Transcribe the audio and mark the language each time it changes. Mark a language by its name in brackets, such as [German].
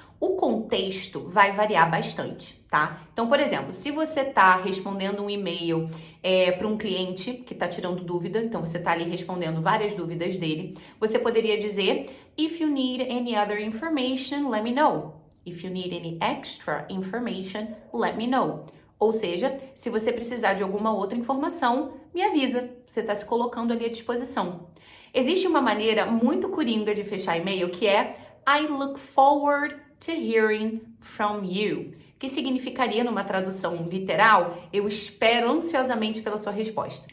[Portuguese] O contexto vai variar bastante, tá? Então, por exemplo, se você está respondendo um e-mail para um cliente que está tirando dúvida, então você está ali respondendo várias dúvidas dele, você poderia dizer: [English] If you need any other information, let me know. If you need any extra information, let me know. [Portuguese] Ou seja, se você precisar de alguma outra informação, me avisa. Você está se colocando ali à disposição. Existe uma maneira muito coringa de fechar e-mail que é [English] I look forward to hearing from you, [Portuguese] que significaria, numa tradução literal, eu espero ansiosamente pela sua resposta.